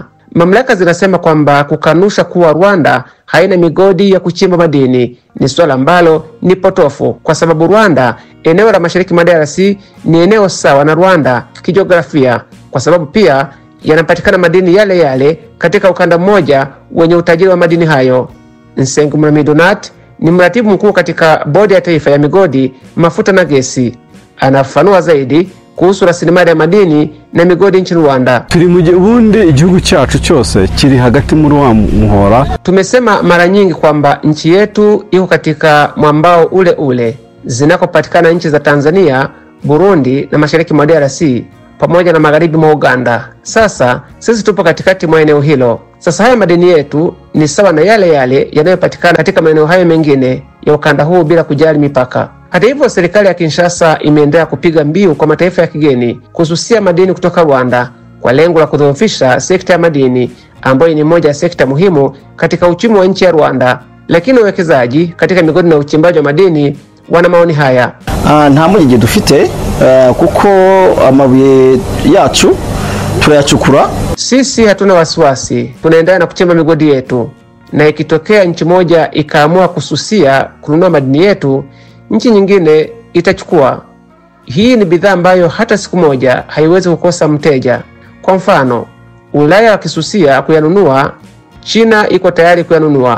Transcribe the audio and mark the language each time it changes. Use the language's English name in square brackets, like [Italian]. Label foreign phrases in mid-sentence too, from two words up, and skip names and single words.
[Swahili] Mamlaka zinasema kwamba kukanusha kuwa Rwanda haina migodi ya kuchimba madini ni swala ambalo ni potofu, kwa sababu Rwanda, eneo la mashariki mwa DRC, ni eneo sawa na Rwanda kijiografia, kwa sababu pia yanapatikana madini yale yale katika ukanda mmoja wenye utajiri wa madini hayo. Nsengumurami Donat ni mratibu mkuu katika bodi ya taifa ya migodi, mafuta na gesi. Anafafanua zaidi kuhusu rasilimali ya madini na migodi nchini Rwanda. [Kinyarwanda] Turi mu gihugu igihugu cyacu cyose kiri hagati muri wa muhora. [Swahili] Tumesema mara nyingi kwamba nchi yetu iko katika mwambao ule ule zinakopatikana nchi za Tanzania, Burundi na mashariki mwa DRC pamoja na magharibi mwa Uganda. Sasa sisi tupo katikati mwa eneo hilo. Sasa haya madini yetu ni sawa na yale yale yanayopatikana katika maeneo hayo mengine ya ukanda huu bila kujali mipaka. Hata hivyo, serikali ya Kinshasa imeendelea kupiga mbiu kwa mataifa ya kigeni kususia madini kutoka Rwanda kwa lengo la kudhoofisha sekta ya madini ambayo ni moja ya sekta muhimu katika uchumi wa nchi ya Rwanda. Lakini wawekezaji katika migodi na uchimbaji wa madini wana maoni haya. [Kinyarwanda] Nta mpungenge dufite kuko amabuye yacu turayacukura. [Swahili] Sisi hatuna wasiwasi, tunaendelea na kuchimba migodi yetu, na ikitokea nchi moja ikaamua kususia kununua madini yetu, nchi nyingine itachukua. Hii ni bidhaa ambayo hata siku moja haiwezi kukosa mteja. Kwa mfano, Ulaya wakisusia kuyanunua, China iko tayari kuyanunua.